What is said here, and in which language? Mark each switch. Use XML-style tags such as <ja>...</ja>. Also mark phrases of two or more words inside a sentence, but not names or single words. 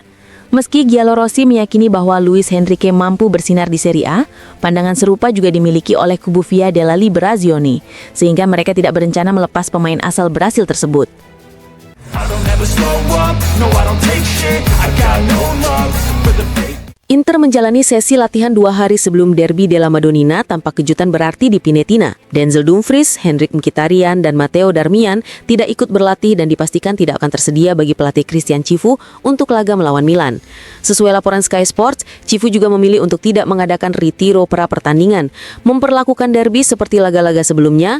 <id>Meski Giallorossi meyakini bahwa Luis Henrique mampu bersinar di Serie A, pandangan serupa juga dimiliki oleh kubu Via della Liberazione, sehingga mereka tidak berencana melepas pemain asal Brasil tersebut. Inter menjalani sesi latihan 2 hari sebelum derby della Madonnina tanpa kejutan berarti di Pinetina. Denzel Dumfries, Henrikh Mkhitaryan, dan Matteo Darmian tidak ikut berlatih dan dipastikan tidak akan tersedia bagi pelatih Christian Cifu untuk laga melawan Milan. Sesuai laporan Sky Sports, Cifu juga memilih untuk tidak mengadakan ritiro pra-pertandingan, memperlakukan derby seperti laga-laga sebelumnya.</id>